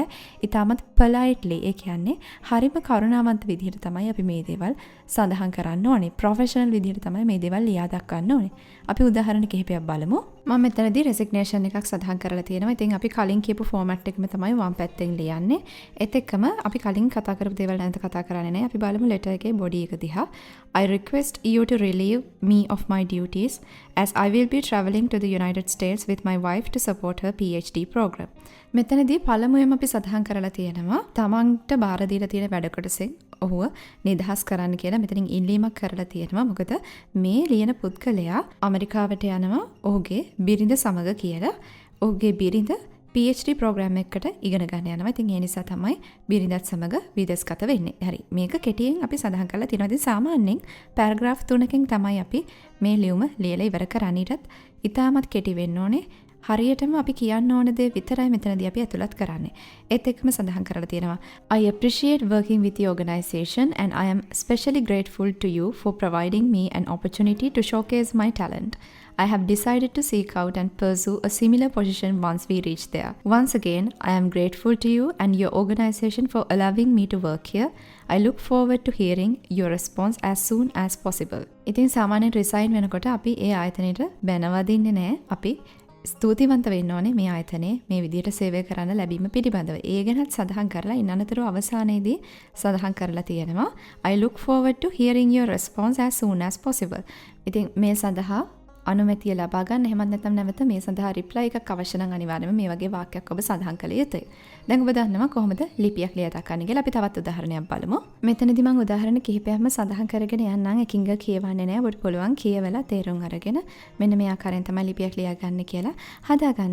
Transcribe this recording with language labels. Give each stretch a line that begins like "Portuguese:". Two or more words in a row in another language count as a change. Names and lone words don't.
Sinhala: ඊටමත් politely, ඒ කියන්නේ හරිම කරුණාවන්ත විදිහට තමයි අපි මේ දේවල් සඳහන් කරන්න ඕනේ. ප්‍රොෆෙෂනල් විදිහට තමයි මේ දේවල් ලියා දක්වන්න ඕනේ. අපි උදාහරණ කිහිපයක් බලමු. මම මෙතනදී රෙසිග්නේෂන් එකක් සඳහන් කරලා තියෙනවා. ඉතින් අපි කලින් කියපු ෆෝමැට් එකම තමයි වම් පැත්තෙන් ලියන්නේ. ඒත් එක්කම අපි කලින් කතා කරපු දේවල් නැවත කතා කරන්නේ නැහැ. අපි බලමු letter එකේ body එක දිහා.
English: I request you to relieve me of my duties as I will be traveling to the United States with my wife to support her PhD program.
Sinhala: මෙතනදී පළමුවෙන් අපි සඳහන් කරලා තියෙනවා තමන්ට බාර දීලා තියෙන වැඩ කොටසෙන් ඔහුව නිදහස් කරන්න කියලා මෙතනින් ඉල්ලීමක් කරලා තියෙනවා. මොකද මේ ලියන පුද්ගලයා ඇමරිකාවට යනවා ඔහුගේ බිරිඳ සමග කියලා. ඔහුගේ බිරිඳ
English: PhD program
Sinhala: එකකට ඉගෙන ගන්න යනවා. ඉතින් ඒ නිසා තමයි බිරිඳත් සමග විදේශගත වෙන්නේ. හරි. මේක කෙටියෙන් අපි සඳහන් කරලා තියෙනවා. ඉතින් සාමාන්‍යයෙන් පැරග්‍රාෆ් 3කින් තමයි අපි මේ ලියුම ලියලා ඉවර කරන්නේ. ඊටත් ඉතාමත් කෙටි වෙන්න ඕනේ. හරියටම අපි කියන්න ඕන දේ විතරයි මෙතනදී අපි ඇතුළත් කරන්නේ. ඒත් එක්කම සඳහන් කරලා තියෙනවා
English: I appreciate working with your organization and I am especially grateful to you for providing me an opportunity to showcase my talent. I have decided to seek out and pursue a similar position once we reach there. Once again, I am grateful to you and your organization for allowing me to work here. I look forward to hearing your response as soon as possible.
Sinhala: ඉතින් සාමාන්‍යයෙන් රිසයින් වෙනකොට අපි ඒ ආයතනයට බැනවදින්නේ නැහැ. අපි ස්තුතිවන්ත වෙන්න ඕනේ මේ ආයතනයේ මේ විදිහට සේවය කරන්න ලැබීම පිළිබඳව. ඒ ගැනත් සඳහන් කරලා ඉන් අනතුරු අවසානයේදී සඳහන් කරලා තියෙනවා
English: I look forward to hearing your response as soon as possible.
Sinhala: ඉතින් මේ සඳහා අනුමැතිය ලබා ගන්න එහෙමත් නැත්නම් නැවත මේ සඳහා රිප්ලයි එකක් අවශ්‍ය නම් අනිවාර්යයෙන්ම මේ වගේ වාක්‍යයක් ඔබ සඳහන් කළ යුතුයි. දැන් ඔබ දන්නවා කොහොමද ලිපියක් ලියා දක්වන්නේ කියලා. අපි තවත් උදාහරණයක් බලමු. මෙතනදී මම උදාහරණ කිහිපයක්ම සඳහන් කරගෙන යන්නම්. එකින් එක කියවන්නේ නැහැ. ඔබට පුළුවන් කියවලා තේරුම් අරගෙන මෙන්න මේ ආකාරයෙන් තමයි ලිපියක් ලියා ගන්න කියලා හදාගන්න.